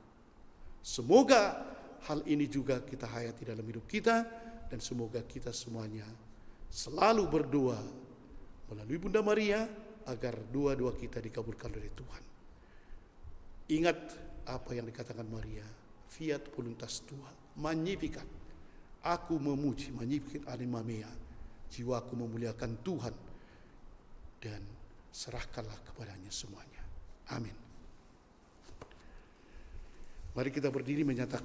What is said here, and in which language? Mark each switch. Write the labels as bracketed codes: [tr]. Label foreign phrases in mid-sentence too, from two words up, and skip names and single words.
[id] Semoga hal ini juga kita hayati dalam hidup kita. Dan semoga kita semuanya selalu berdoa melalui Bunda Maria agar doa-doa kita dikabulkan oleh Tuhan. Ingat apa yang dikatakan Maria, [la] fiat voluntas tua, magnificat. [id] Aku memuji, [la] magnificat anima mea, [id] jiwaku memuliakan Tuhan, dan serahkanlah kepadanya semuanya. Amin. Mari kita berdiri menyatakan